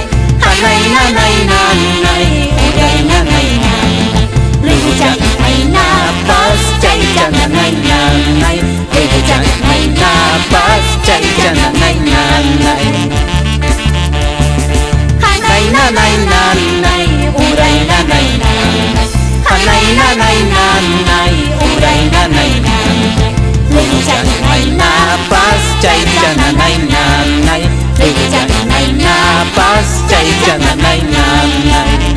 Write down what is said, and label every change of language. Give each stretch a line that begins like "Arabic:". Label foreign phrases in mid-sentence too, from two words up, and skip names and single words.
Quechua: Hanay nanay nanay, uray nanay nanay.
Spanish: Luego ya
Quechua: ay napas, chay ya nanay nanay.
Spanish: Luego ya
Quechua: ay napas, chay ya nanay nanay. Hanay nanay nanay, uray nanay nanay. Hanay nanay nanay, uray nanay nanay.
Spanish: Luego ya
Quechua: ay napas, chay ya nanay nanay.
Spanish: Luego ya
Quechua: ay napas, chay ya nanay nanay.